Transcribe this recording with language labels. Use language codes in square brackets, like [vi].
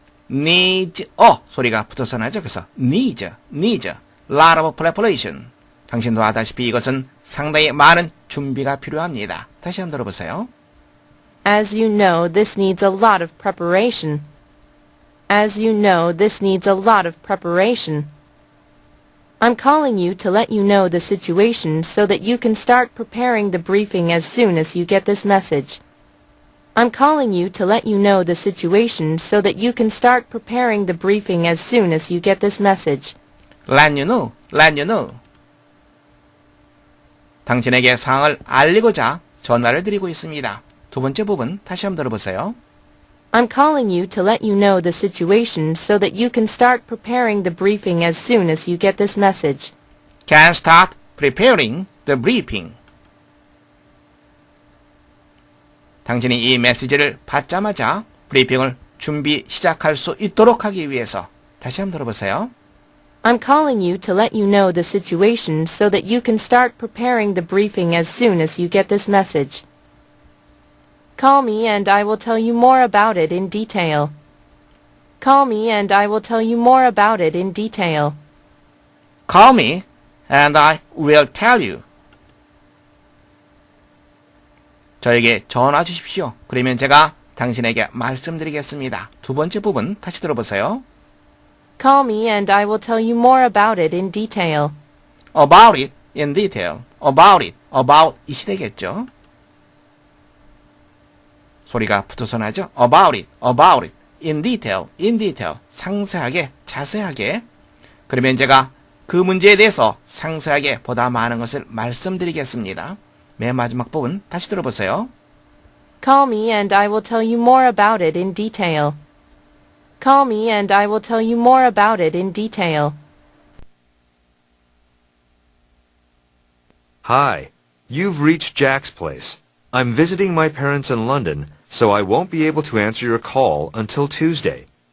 [ko] needs 소리가 붙어서 나죠. 그래서 [en] needs lot of preparation. [ko] 당신도 아다시피 이것은 상당히 많은 준비가 필요합니다. 다시 한번 들어보세요. [en] As you know, this needs a lot of preparation. As you know, this needs a lot of preparation. I'm calling you to let you know the situation so that you can start preparing the briefing as soon as you get this message. I'm calling you to let you know the situation so that you can start preparing the briefing as soon as you get this message. Let you know, let you know. [ko] 당신에게 상황을 알리고자 전화를 드리고 있습니다. 두 번째 부분 다시 한번 들어보세요. [en] I'm calling you to let you know the situation so that you can start preparing the briefing as soon as you get this message. Can start preparing the briefing. [ko] 당신이 이 메시지를 받자마자 브리핑을 준비 시작할 수 있도록 하기 위해서 다시 한번 들어보세요. [en] I'm calling you to let you know the situation so that you can start preparing the briefing as soon as you get this message. Call me and I will tell you more about it in detail. Call me and I will tell you more about it in detail. Call me and I will tell you. [ko] 저에게 전화 주십시오. 그러면 제가 당신에게 말씀드리겠습니다. 두 번째 부분 다시 들어보세요. [en] Call me and I will tell you more about it in detail. About it in detail. About it. About it [ko] 이 되겠죠. 소리가 붙어서 나죠. [en] About it. About it. In detail. In detail. [ko] 상세하게, 자세하게. 그러면 제가 그 문제에 대해서 상세하게 보다 많은 것을 말씀드리겠습니다. 맨 마지막 부분 다시 들어보세요. [en] Call me and I will tell you more about it in detail. Call me and I will tell you more about it in detail. Hi, you've reached Jack's place. I'm visiting my parents in London, so I won't be able to answer your call until Tuesday.